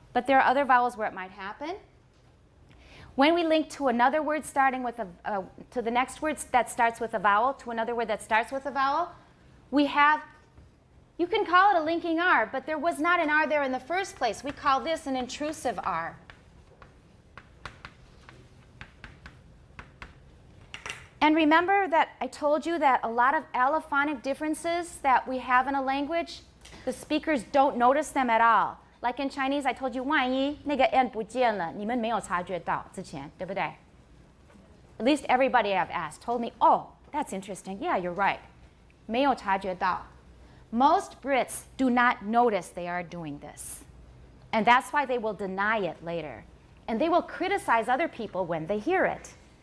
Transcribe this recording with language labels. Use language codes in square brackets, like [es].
[en] But there are other vowels where it might happen. When we link to another word starting with to the next word that starts with a vowel, to another word that starts with a vowel, we have, you can call it a linking R, but there was not an R there in the first place. We call this an intrusive R. And remember that I told you that a lot of allophonic differences that we have in a language, the speakers don't notice them at all. Like in Chinese, I told you, [zh] 万一那个 n 不见了，你们没有察觉到之前，对不对? [en] At least everybody I've asked told me, oh, that's interesting. Yeah, you're right. [zh] 没有察觉到. [en] Most Brits do not notice they are doing this. And that's why they will deny it later. And they will criticize other people when they hear it.